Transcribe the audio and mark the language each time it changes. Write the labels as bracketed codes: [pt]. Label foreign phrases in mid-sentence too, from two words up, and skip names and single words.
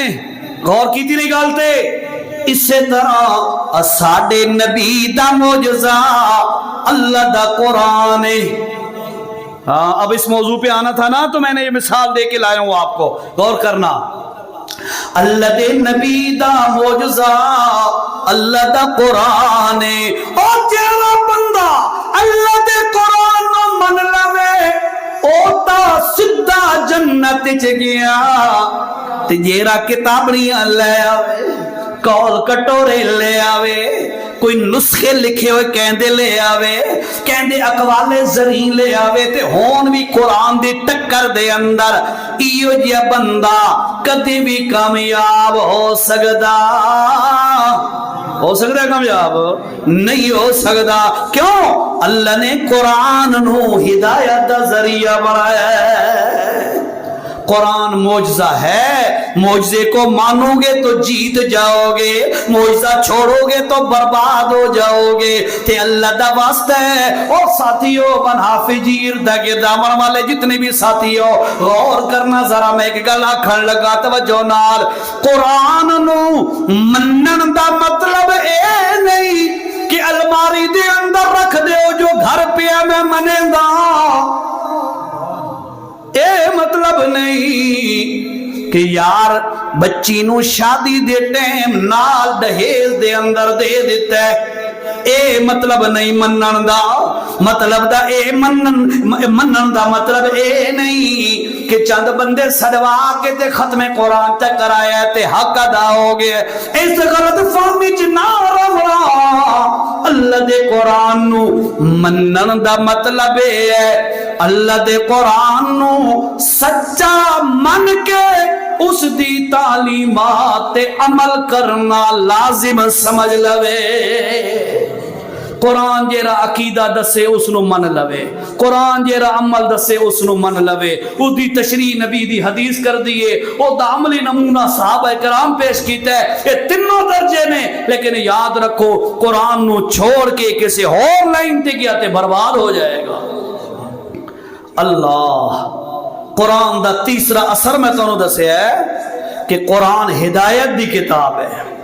[ur] غور کی تھی نہیں گالتے اسی طرح [pa] ساڈے نبی دا معجزہ اللہ دا قرآن ہے [ur] ہاں اب اس موضوع پہ آنا تھا نا تو میں نے یہ مثال دے کے لایا ہوں آپ کو غور کرنا [pa] اللہ دے نبی دا معجزہ اللہ دا قرآن ہے اور جیڑا بندہ اللہ دے قرآن نو من لوے او تا سدھا جنت چ گیا تے جیڑا کتابڑیاں لے آوے کول کٹورے لے آوے کوئی نسخے لکھے ہوئے کہندے لے آوے کہندے اقوال زرین لے آوے تے ہون بھی قرآن دی ٹکر دے اندر ایو جیا بندہ کدی بھی کامیاب ہو سکدا ہے کامیاب نہیں ہو سکدا کیوں اللہ نے قرآن نو ہدایت دا ذریعہ بنایا ہے قرآن معجزہ ہے معجزے [ur] کو مانو گے تو جیت جاؤ گے معجزہ چھوڑو گے تو برباد ہو جاؤ گے [pa] تے اللہ دا واسطہ ہے اور ساتھیوں بن حافظیر دا گردامن والے جتنے بھی ساتھیوں غور کرنا ذرا میں ایک گل آکھن لگا توجہ نال قرآن نو منن دا مطلب اے نہیں کہ الماری دے اندر رکھ دیو جو گھر پہ میں منے دا اے مطلب نہیں کہ یار بچی نو شادی دے ٹائم نال دہیز دے اندر دے دیتا ہے اے مطلب نہیں منن دا مطلب دا اے منن دا مطلب اے نہیں کہ چند بندے سڑوا کے تے ختم قرآن تک کرایا تے حق ادا ہو گئے اس غلط فہمی چ نہ رہا اللہ دے قرآن نو منن دا مطلب ہے اللہ دے قرآن نو سچا من کے اس دی تعلیمات تے عمل کرنا لازم سمجھ لوے قرآن جیرا عقیدہ دسے اس نو من لوے، قرآن جیرا عمل دسے اس نو من لوے، او دی تشریح نبی دی حدیث کر دیئے، او دا عملی نمونہ صحابہ کرام پیش کیتا ہے، یہ تینوں درجے نے، لیکن یاد رکھو قرآن نو چھوڑ کے کسی اور لائن تے گیا تے برباد ہو جائے گا۔ اللہ قرآن دا تیسرا اثر میں تانوں دسے ہے کہ قرآن ہدایت دی کتاب ہے۔